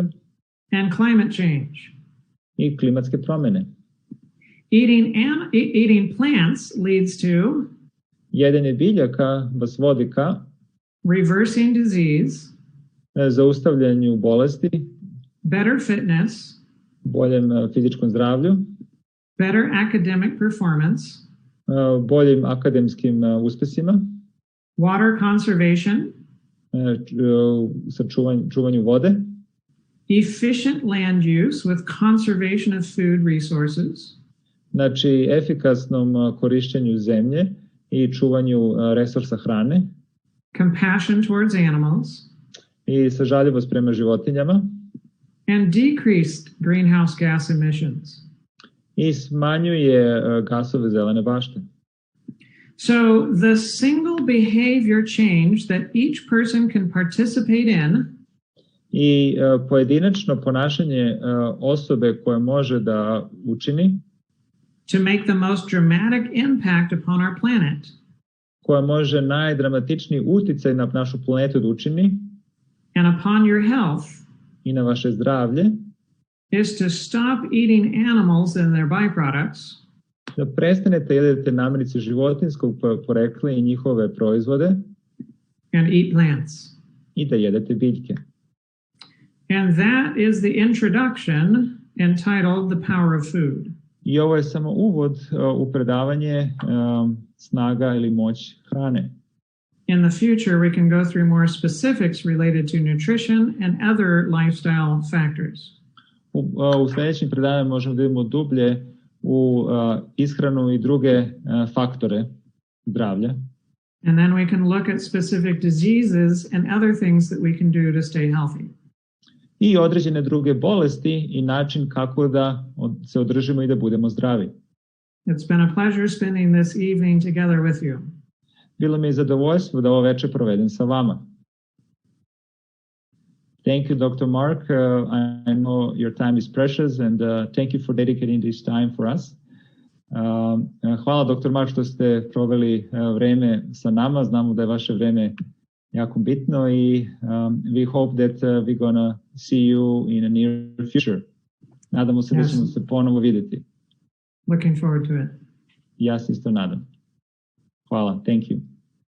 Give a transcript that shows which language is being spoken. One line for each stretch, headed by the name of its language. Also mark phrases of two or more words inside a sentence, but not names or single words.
English: And climate change.
Serbian: I klimatske promjene.
English: Eating plants leads to
Serbian: jedenje biljaka vas vodi ka
English: reversing disease,
Serbian: zaustavljanju bolesti,
English: better fitness,
Serbian: boljem fizičkom zdravlju,
English: better academic performance,
Serbian: boljim akademskim uspesima,
English: water conservation,
Serbian: sa čuvanju vode,
English: efficient land use with conservation of food resources,
Serbian: znači efikasnom korišćenju zemlje i čuvanju resursa hrane,
English: compassion towards animals,
Serbian: i sažaljivost prema životinjama,
English: and decreased greenhouse gas emissions.
Serbian: i smanjuje gasove zelene bašte.
English: So the single behavior change that each person can participate in
Serbian: I pojedinačno ponašanje osobe koje može da učini,
English: to make the most dramatic impact upon our planet
Serbian: koja može najdramatičniji uticaj na našu planetu da učini
English: and upon your health
Serbian: i na vaše zdravlje,
English: is to stop eating animals and their byproducts
Serbian: da prestanete jedete namirnice životinjskog porekla i njihove proizvode
English: and eat plants.
Serbian: i da jedete biljke.
English: And that is the introduction entitled The Power of Food.
Serbian: I ovo je samo uvod u predavanje snaga ili moć hrane.
English: In the future, we can go through more specifics related to nutrition and other lifestyle factors.
Serbian: U sledećim predavanjima možemo da idemo dublje u ishranu i druge faktore zdravlja.
English: And then we can look at specific diseases and other things that we can do to stay healthy.
Serbian: I određene druge bolesti i način kako da se održimo i da budemo zdravi.
English: It's been a pleasure spending this evening together with you.
Serbian: Bilo mi je zadovoljstvo da ovo večer provedem sa vama.
English: Thank you, Dr. Mark. I know your time is precious and thank you for dedicating this time for us.
Serbian: Hvala, Dr. Mark, što ste proveli vreme sa nama. Znamo da je vaše vreme jako bitno i
English: we hope that we're gonna see you in a near future.
Serbian: Nadamo se da ćemo se ponovo vidjeti.
English: Looking forward to it.
Serbian: Ja se isto nadam. Hvala,
English: thank you.